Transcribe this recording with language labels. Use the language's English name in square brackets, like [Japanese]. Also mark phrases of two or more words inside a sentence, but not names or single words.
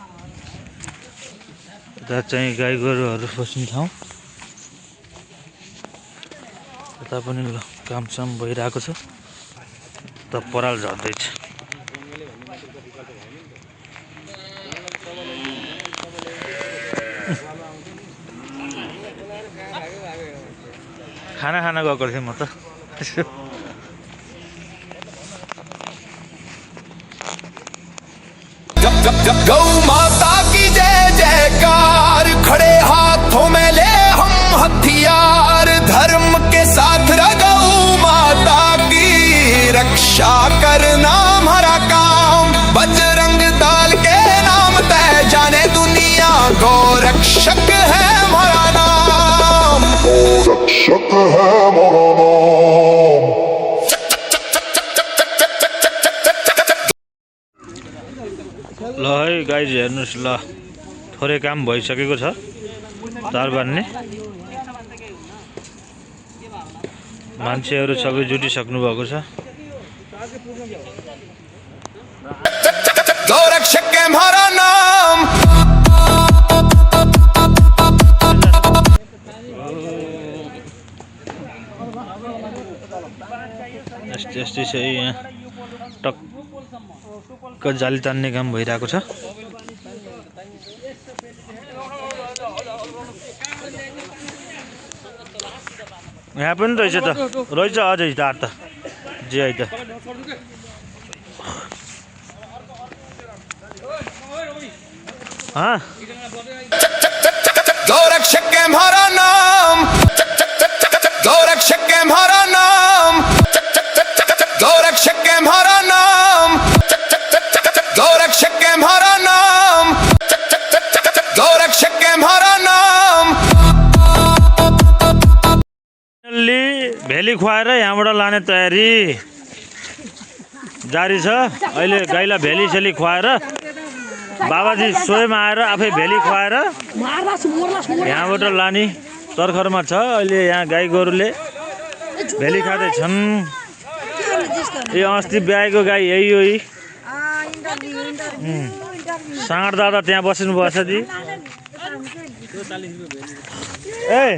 [Nepali] यता चाहिँ गाई गोरुहरु बस्ने ठाउँ यता पनि ल काम साम भइरहेको छ त पराल झर्दै छ खाना खाना गएको थिएँ म त [Hindi] गौ माता की जय जयकार खड़े हाथों में ले हम हथियार धर्म के साथ गौ माता की रक्षा करना हमारा काम बजरंग दल के नाम तय जाने दुनिया गौ रक्षक है हमारा नाम रक्षक है हमारा नाम [Nepali] ल है गाइज हेर्नुस् ल थोरै काम भइसकेको छ तार बान्ने मान्छेहरु सबै जुटिसक्नु भएको छ [Hindi] गौरक्षक है हमारा नाम [Nepali] यस्तै छ यहाँ टक्क जाली तान्ने काम भइरहेको छ यहाँ पनि रहेछ त रहेछ अझै तार त जे है त [Hindi] गौरक्षक है हमारा नाम गौरक्षक है हमारा नाम गौरक्षक है हमारा नाम गौरक्षक है हमारा नाम गौरक्षक है हमारा नाम [Nepali] भेली खुवाएर यहाँबाट लाने तयारी जारी छ अहिले गाईलाई भेली सेली खुवाएर बाबाजी स्वयं आएर आफै भेली खुवाएर यहाँबाट लाने तर्खरमा छ अहिले यहाँ गाई गोरुले भेली खाँदैछन् यो अस्ति ब्याएको गाई यही हो साँड दादा त्यहाँ बस्नु भएछ दि ए